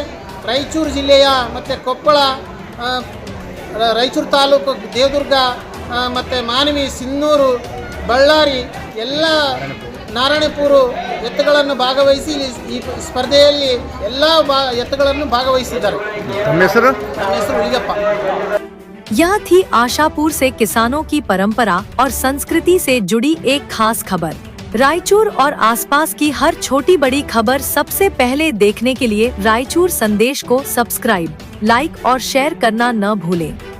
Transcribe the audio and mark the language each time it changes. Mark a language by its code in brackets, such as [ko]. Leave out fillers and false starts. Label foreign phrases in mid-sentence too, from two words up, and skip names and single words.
[kn] ರಾಯಚೂರು ಜಿಲ್ಲೆಯ ಮತ್ತು ಕೊಪ್ಪಳ, ರಾಯಚೂರು ತಾಲೂಕು, ದೇವದುರ್ಗ ಮತ್ತು ಮಾನವಿ, ಸಿನ್ನೂರು, ಬಳ್ಳಾರಿ, ಎಲ್ಲ ನಾರಾಯಣಪುರ ಎತ್ತುಗಳನ್ನು ಭಾಗವಹಿಸಿ ಈ ಸ್ಪರ್ಧೆಯಲ್ಲಿ ಎಲ್ಲ ಎತ್ತುಗಳನ್ನು ಭಾಗವಹಿಸಿದ್ದಾರೆ. ನಮ್ಮ ಹೆಸರು ಹುಲಿಗಪ್ಪ. [hi] यह थी आशापुर से किसानों की परंपरा और संस्कृति से जुड़ी एक खास खबर। रायचूर और आसपास की हर छोटी बड़ी खबर सबसे पहले देखने के लिए रायचूर संदेश को सब्सक्राइब, लाइक और शेयर करना न भूलें।